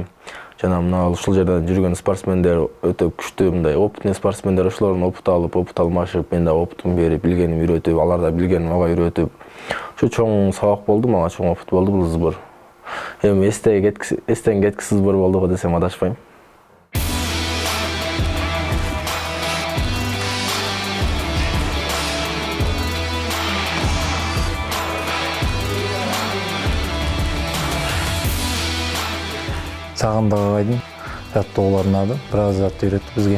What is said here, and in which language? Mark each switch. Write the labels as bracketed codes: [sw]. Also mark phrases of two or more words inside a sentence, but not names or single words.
[ky] Жана мына ушул жерден жүрген спортсмендер өте күчтүү, мындай опытный спортсмендер ошолордон опыт алып, опыт алмашып, мен да опытым берип, билгеним үйрөтүп, алар да билгенин мага үйрөтүп. Ушу чоң сабак болду, мага чоң опыт болду бул сбор. Эми эстен кеткисиз сбор болду го десем адашпайм. [kk] Сағындық ағайдың жаттығулары ұнады, біраз затты үйретті бізге.